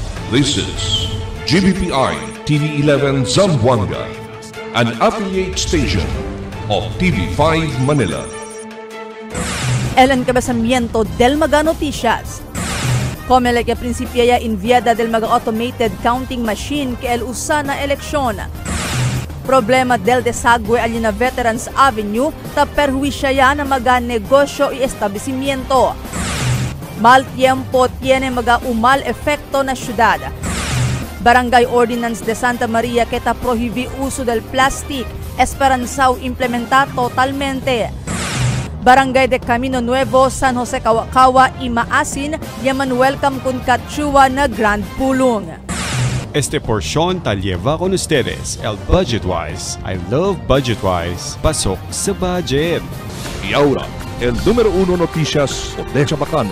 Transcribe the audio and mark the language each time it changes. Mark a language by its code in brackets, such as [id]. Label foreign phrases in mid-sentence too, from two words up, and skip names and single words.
[en] This is GBPI TV11 Zamboanga, an affiliate station of TV5 Manila. [cbk] El encabezamiento del Maga Noticias. Comelec e principiaya enviada del Maga Automated Counting Machine que el usana eleksyon. Problema del desagüe allí na Veterans Avenue ta perjuicia na maga negosyo y establecimiento. Mal tiempo tiene maga umal efecto na syudad. Barangay Ordinance de Santa Maria que ta prohíbe uso del plastic, esperanzao implementar totalmente. Barangay de Camino Nuevo, San Jose Kawa y Maasin, yaman welcome kun Katchua na Grand Pulong. Este porción tal lleva con ustedes el Budgetwise. [en] I love Budgetwise. [tl] Pasok sa budget. [cbk] Y ahora, el número 1 noticias de Chabacano.